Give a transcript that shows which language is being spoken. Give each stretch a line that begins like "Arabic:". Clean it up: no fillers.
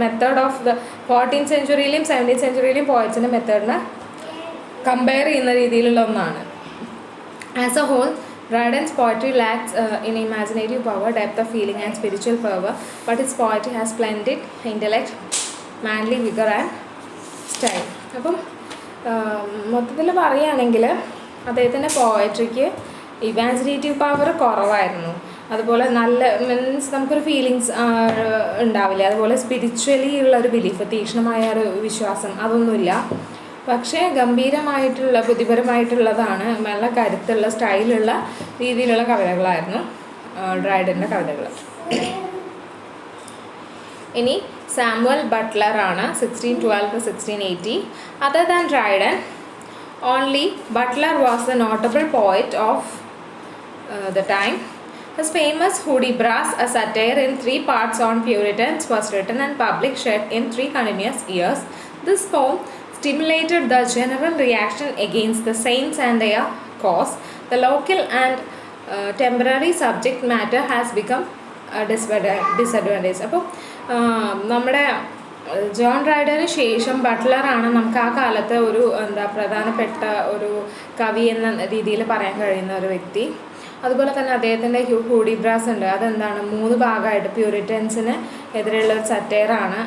Malayalam: Method of the 14th സെഞ്ച്വറിയിലെയും 17th സെഞ്ച്വറിയിലെയും പോയറ്റ്സിൻ്റെ മെത്തേഡിനെ compare ചെയ്യുന്ന രീതിയിലുള്ള ഒന്നാണ്.
English: As a whole, Dryden's poetry lacks in imaginative power, depth of feeling and spiritual fervor, but his poetry has splendid intellect, manly vigor and style.
Malayalam: അപ്പം മൊത്തത്തിൽ പറയുകയാണെങ്കിൽ അദ്ദേഹത്തിൻ്റെ പോയട്രിക്ക് imaginative power കുറവായിരുന്നു. അതുപോലെ നല്ല മീൻസ് നമുക്കൊരു ഫീലിങ്സ് ഉണ്ടാവില്ല. അതുപോലെ സ്പിരിച്വലി ഉള്ളൊരു ബിലീഫ്, തീക്ഷ്ണമായ ഒരു വിശ്വാസം, അതൊന്നുമില്ല. പക്ഷേ ഗംഭീരമായിട്ടുള്ള ബുദ്ധിപരമായിട്ടുള്ളതാണ്, നല്ല കരുത്തുള്ള സ്റ്റൈലുള്ള രീതിയിലുള്ള കവിതകളായിരുന്നു ഡ്രൈഡൻ്റെ കവിതകൾ. ഇനി സാമുവൽ ബട്ട്ലർ ആണ്, 1612 to 1680.
English: Other than Dryden, only Butler was the notable poet of the time. His famous Hudibras, a satire in 3 parts on Puritans, was written and published in 3 continuous years. This poem stimulated the general reaction against the saints and their cause. The local and temporary subject matter has become a disadvantage.
Malayalam: അപ്പോൾ നമ്മുടെ John ഡ്രൈഡന് ശേഷം ബട്ട്ലറാണ് നമുക്ക് ആ കാലത്തെ ഒരു പ്രധാനപ്പെട്ട ഒരു കവി എന്ന രീതിയിൽ പറയാൻ കഴിയുന്ന ഒരു വ്യക്തി. അതുപോലെ തന്നെ അദ്ദേഹത്തിൻ്റെ ഹൂഡിബ്രാസ് ഉണ്ട്. അതെന്താണ് 3 ഭാഗമായിട്ട് പ്യൂരിറ്റൻസിന് എതിരെയുള്ള ഒരു സറ്റയറാണ്.